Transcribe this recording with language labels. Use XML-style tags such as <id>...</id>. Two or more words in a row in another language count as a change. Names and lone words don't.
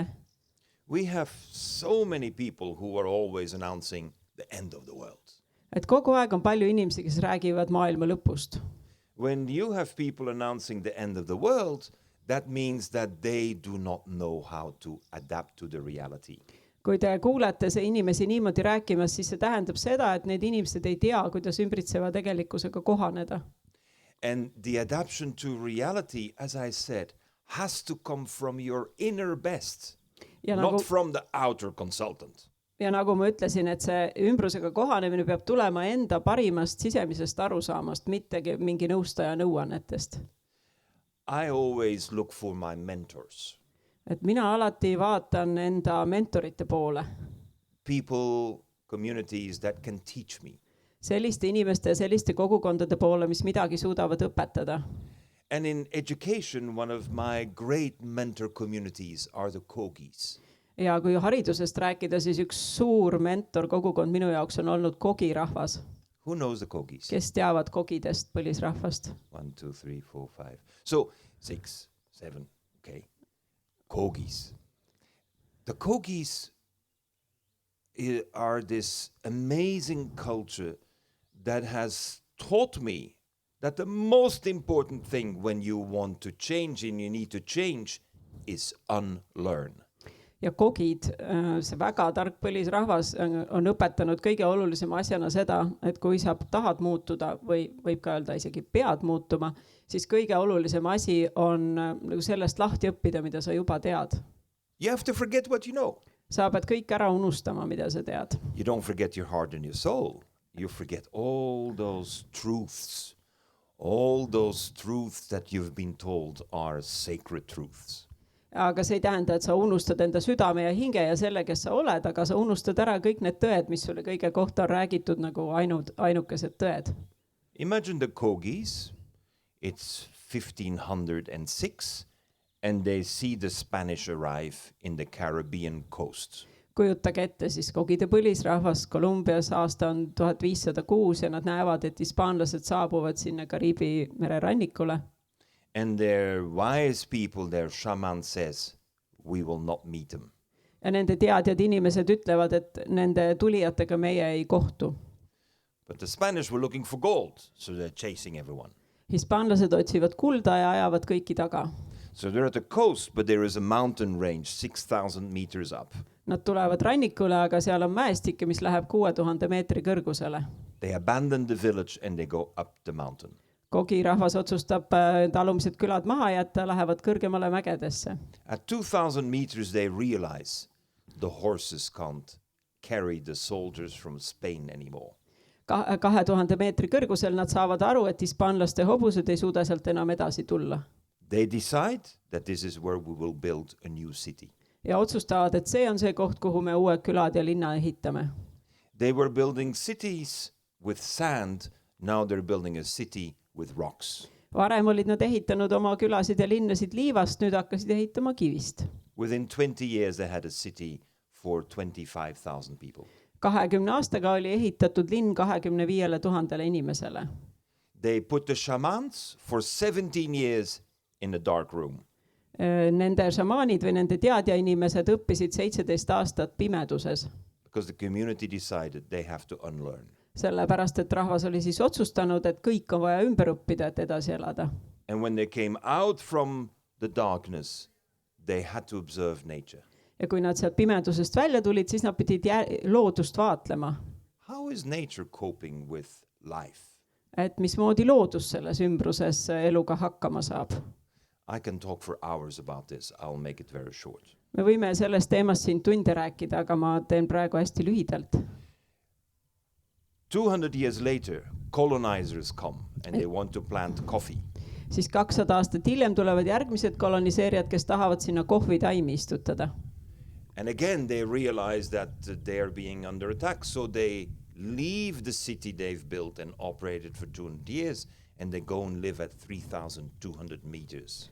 <en>We have so many people who are always announcing the end of the world.</en> <et>Et kogu aeg on palju inimesi, kes räägivad maailma lõpust.</et> <en>When you have people announcing the end of the world, that means that they do not know how to adapt to the reality.</en> <et>Kui te kuulete see inimesi niimoodi rääkimas, siis see tähendab seda, et need inimesed ei tea, kuidas ümbritseva tegelikkusega kohaneda.</et> <en>And the adaptation to reality, as I said, has to come from your inner best,</en> <et>Ja</et> <en>not</en> <et>nagu,</et> <en>from the outer consultant.</en> <et>ja nagu ma ütlesin, et see ümbrusega kohanemine peab tulema enda parimast sisemisest arusaamast, mitte mingi nõustaja nõuannetest.</et> <en>I always look for my mentors,</en> <et>Et mina alati vaatan enda mentorite poole,</et> <en>people, communities that can teach me.</en> <et>selliste inimeste ja selliste kogukondade poole, mis midagi suudavad õpetada.</et> <en>And in education, one of my great mentor communities are the Kogis.</en> <et>Ja kui haridusest rääkida, siis üks suur mentor kogukond minu jaoks on olnud Kogi rahvas.</et> <en>Who knows the Kogis?</en> <et>Kes teavad kogidest põlisrahvast?</et> <en>1, 2, 3, 4, 5. So 6, 7, okay. Kogis. The Kogis are this amazing culture that has taught me that the most important thing when you want to change and you need to change is unlearn.</en> <et>Ja kogid, see väga tark põlisrahvas on õpetanud kõige olulisema asjana seda, et kui sa tahad muutuda või võib ka öelda isegi pead muutuma, siis kõige olulisem asi on nagu sellest lahti õppida, mida sa juba tead.</et> <en>You have to forget what you know.</en> <et>Sa pead kõik ära unustama, mida sa tead.</et> <en>You don't forget your heart and your soul. You forget all those truths that you've been told are sacred truths.</en> <et>Aga see ei tähenda, et sa unustad enda südame ja hinge ja selle, kes sa oled, aga sa unustad ära kõik need tõed, mis sulle kõige kohta on räägitud nagu ainukesed tõed.</et> <en>Imagine the Kogis, it's 1506 and they see the Spanish arrive in the Caribbean coast.</en> <et>Kujutage ette siis kogide põlisrahvas Kolumbias, aasta on 1506 ja nad näevad, et hispaanlased saabuvad sinna Kariibi mere rannikule.</et> <en>And their wise people, their shaman says, we will not meet them.</en> <et>Ja nende teadjad inimesed ütlevad, et nende tulijatega meie ei kohtu.</et> <en>But the Spanish were looking for gold, so they're chasing everyone.</en> <et>Hispaanlased otsivad kulda ja ajavad kõiki taga.</et> <en>So they're at the coast, but there is a mountain range 6,000 meters up.</en> <et>Nad tulevad rannikule, aga seal on mäestikke, mis läheb 6000 meetri kõrgusele.</et> <en>They abandon the village and they go up the mountain.</en> <et>Kogi rahvas otsustab talumised külad maha jätta, lähevad kõrgemale mägedesse.</et> <en>At 2,000 meters they realize the horses can't carry the soldiers from Spain anymore.</en> <et>2000 meetri kõrgusel nad saavad aru, et hispaanlaste hobused ei suuda sealt enam edasi tulla.</et> <en>They decide that this is where we will build a new city.</en> <et>Ja otsustavad, et see on see koht, kuhu me uued külad ja linna ehitame.</et> <en>They were building cities with sand, now they're building a city with rocks.</en> <et>Varem olid nad ehitanud oma külasid ja linnasid liivast, nüüd hakkasid ehitama kivist.</et> <en>Within 20 years they had a city for 25,000 people.</en> <et>20 aastaga oli ehitatud linn 25 000 inimesele.</et> <en>They put the shamans for 17 years in the dark room.</en> <et>Nende šamaanid või nende teadja inimesed õppisid 17 aastat pimeduses.</et> <en>Because the community decided they have to unlearn.</en> <et>Sellepärast, et rahvas oli siis otsustanud, et kõik on vaja ümber õppida, et edasi elada.</et> <en>And when they came out from the darkness, they had to observe nature.</en> <et>Ja kui nad sealt pimedusest välja tulid, siis nad pidid loodust vaatlema.</et> <en>How is nature coping with life?</en> <et>Et mismoodi loodus selles ümbruses eluga hakkama saab.</et> <en>I can talk for hours about this. I'll make it very short.</en> <et>Me võime sellest teemast siin tunde rääkida, aga ma teen praegu hästi lühidalt.</et> <en>200 years later, colonizers come and they want to plant coffee.</en> <et>Siis 200 aastat hiljem tulevad järgmised koloniseerijad, kes tahavad sinna kohvitaimi istutada.</et> <en>And again, they realize that they are being under attack, so they leave the city they've built and operated for 200 years, and they go and live at 3,200 meters.</en>